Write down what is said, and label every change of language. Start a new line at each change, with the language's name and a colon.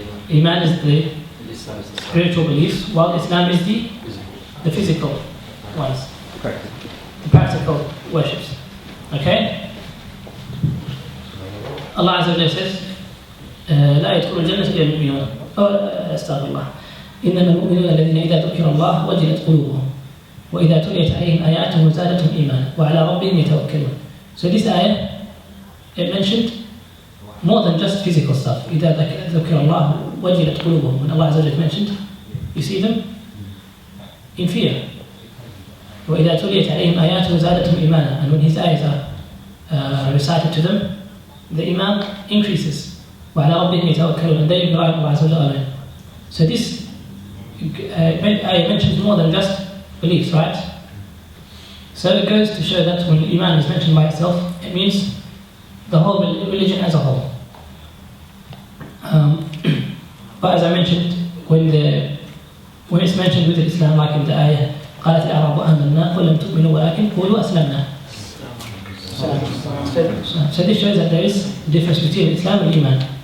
English: Iman is the spiritual beliefs, while Islam is the physical ones, the practical worships. Okay? Allah Azza wa Jalla says,
Arabic: لا يدخل الجنة إلا المؤمنون. أستغفر الله. إنما المؤمنون الذين إذا ذكر الله وجلت قلوبهم وإذا تليت عليهم آياته زادتهم إيمانا وعلى ربهم يتوكلون.
English: So this ayah, it mentioned more than just physical stuff.
Arabic: إذا ذكر الله وجلت قلوبهم.
English: When Allah Azza wa Jalla mentioned, you see them in fear.
Arabic: وإذا تليت عليهم آياته زادتهم إيمانا.
English: And when His ayahs are recited to them, the iman increases.
Arabic: وعلى ربهم يتوكلون.
English: And they rely on Allah Azza wa Jalla. So this ayah mentions more than just beliefs, right? So it goes to show that when Iman is mentioned by itself, it means the whole religion as a whole. But as I mentioned, when it's mentioned with Islam, like in the ayah,
Arabic: قالت الأعراب آمنا قل لم تؤمنوا ولكن قولوا أسلمنا.
English: So this shows that there is a difference between Islam and Iman.